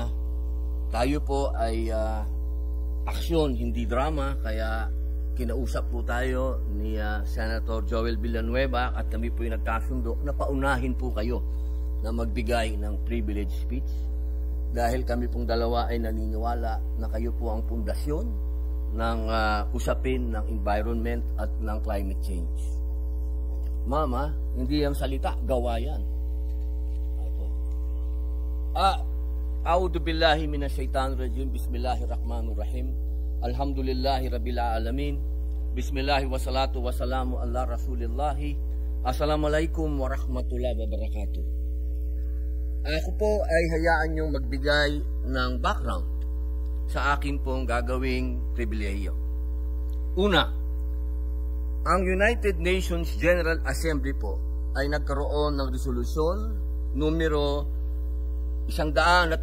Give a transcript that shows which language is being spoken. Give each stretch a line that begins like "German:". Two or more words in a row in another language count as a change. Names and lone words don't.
Filipino: tayo po ay aksyon, hindi drama, kaya kinausap po tayo ni Senator Joel Villanueva at kami po yung nagkasundo na paunahin po kayo na magbigay ng
English: privilege speech
Filipino: dahil kami pong dalawa ay naniniwala na kayo po ang pundasyon ng usapin ng environment at ng
English: climate change.
Filipino: Mama, hindi ang salita, gawa yan.
Arabic: أعوذ بالله من الشيطان الرجيم، بسم الله الرحمن الرحيم. الحمد لله رب العالمين. بسم الله والصلاة والسلام على رسول الله. السلام عليكم ورحمة الله وبركاته.
Filipino: Ako po ay hayaan niyong magbigay ng background sa akin pong gagawing pribilehiyo. Una, ang United Nations General Assembly po ay nagkaroon ng resolusyon numero 181.